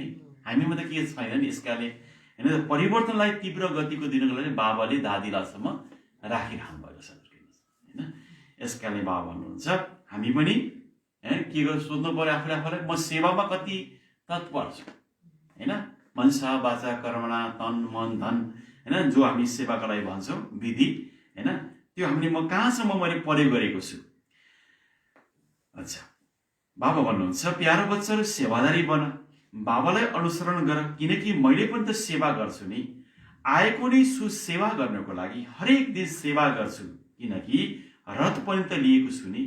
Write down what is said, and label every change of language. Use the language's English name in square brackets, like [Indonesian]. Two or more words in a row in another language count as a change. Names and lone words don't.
[Nepali] हामीमा त के छैन नि। यसकारणले होइन परिवर्तनलाई तीव्र गतिको दिनको लागि बाबाले दादीलाईसम्म राखिरहनु भएको छ, होइन। यसकारणले बाबा भन्नुहुन्छ हामी पनि के गर्नु सोध्नु पर्यो आफूले आफूलाई, म सेवामा कति तत्पर छु, होइन। [Sanskrit] मनसा वाचा कर्मणा तन मन धन, [Nepali] होइन जो हामी सेवाको लागि भन्छौँ विधि, होइन त्यो हामीले म कहाँसम्म मैले प्रयोग गरेको छु। अच्छा, बाबा भन्नुहुन्छ प्यारो बच्चाहरू सेवादारी बन, बाबालाई अनुसरण गर, किनकि मैले पनि त सेवा गर्छु नि। आएको नै छु सेवा गर्नको लागि, हरेक दिन सेवा गर्छु, किनकि रथ पनि त लिएको छु नि।